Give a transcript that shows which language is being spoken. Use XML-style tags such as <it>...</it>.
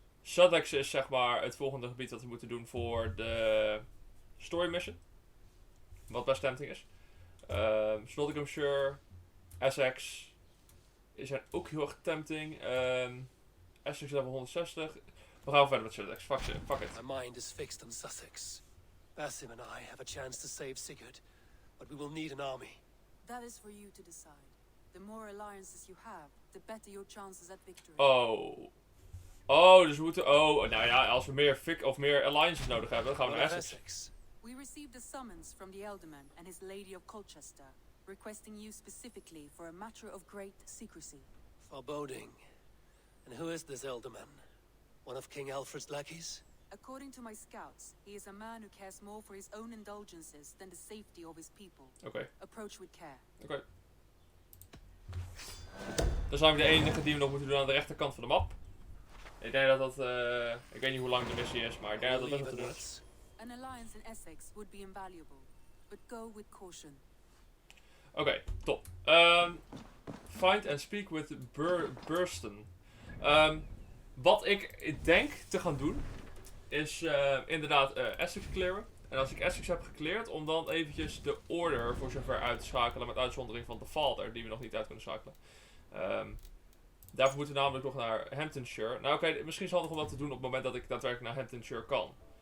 <nl>Essexe is zeg maar het volgende gebied dat we moeten doen voor de story mission. Wat best tempting is. Nottinghamshire, Essexe zijn ook heel erg tempting. Essexe level 160. We gaan verder met Essexe.</nl> <en>Fuck it. My mind is fixed on Sussex. Basim and I have a chance to save Sigurd, but we will need an army. That is for you to decide. The more alliances you have, the better your chances at victory.</en> <nl>Oh, dus we moeten... nou ja, als we meer alliances nodig hebben, dan gaan we naar Essexe.</nl> <en>We received a summons from the Elderman and his Lady of Colchester, requesting you specifically for a matter of great secrecy. Foreboding. And who is this Elderman? One of King Alfred's lackeys? According to my scouts, he is a man who cares more for his own indulgences than the safety of his people.</en> <nl>Oké.</nl> <en>Approach with care.</en> <nl>Oké. Dan zijn we de enige die we nog moeten doen aan de rechterkant van de map. Ik denk dat ik weet niet hoe lang de missie is, maar ik denk dat dat best wel te doen is.</nl> <en>An alliance in Essex would be invaluable, but go with caution.</en> <nl>Oké, top.</nl> <en>Find and speak with Burston.</en> <nl>Wat ik denk te gaan doen, is inderdaad Essex clearen. En als ik Essex heb gecleared, om dan eventjes de order voor zover uit te schakelen, met uitzondering van de Father, die we nog niet uit kunnen schakelen. Daarvoor moeten we namelijk nog naar Hamptonshire. Nou oké, misschien is het handig om wat te doen op het moment dat ik daadwerkelijk naar Hamptonshire kan.</nl>